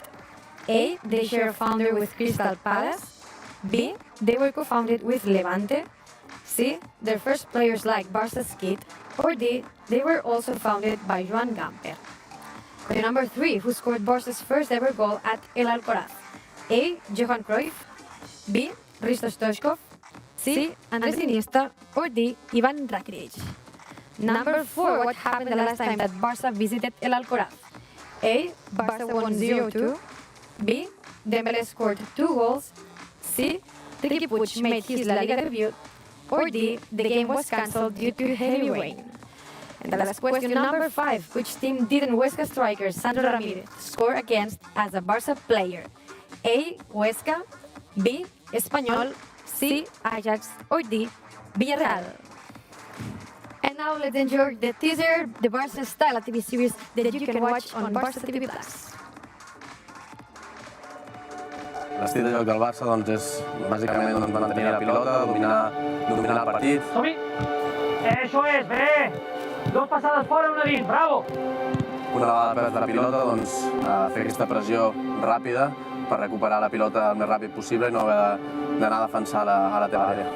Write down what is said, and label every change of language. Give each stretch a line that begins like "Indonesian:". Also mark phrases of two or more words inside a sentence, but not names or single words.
English: A. They share a founder with Crystal Palace. B. They were co-founded with Levante. C. Their first players like Barça's kit. Or D. They were also founded by Joan Gamper. Question number 3. Who scored Barça's first ever goal at El Alcoraz? A. Johan Cruyff. B. Risto Stoichkov. C. Andrés Iniesta. Or D. Ivan Rakitic. Number 4. What happened the last time that Barça visited El Alcoraz? A. Barça won 0-2. B. Dembélé scored 2 goals. C. Riqui Puig made his La Liga debut. Or D. The game was cancelled due to heavy rain. And the last question, number 5. Which team didn't Huesca striker Sandro Ramirez score against as a Barça player? A. Huesca. B. Espanyol. C. Ajax. Or D. Villarreal. And now let's enjoy the teaser, the Barça Style TV series that you can watch on Barça TV+.
Catalan: L'estil de joc del Barça doncs, és bàsicament mantenir la pilota, dominar el partit. Som-hi!
Spanish: Eso es,
Catalan: bé! 2 passades fora, una dins, bravo! Una vegada perdre la pilota, doncs, fer aquesta pressió ràpida per recuperar la pilota el més ràpid possible i no haver d'anar a defensar a la teva àrea.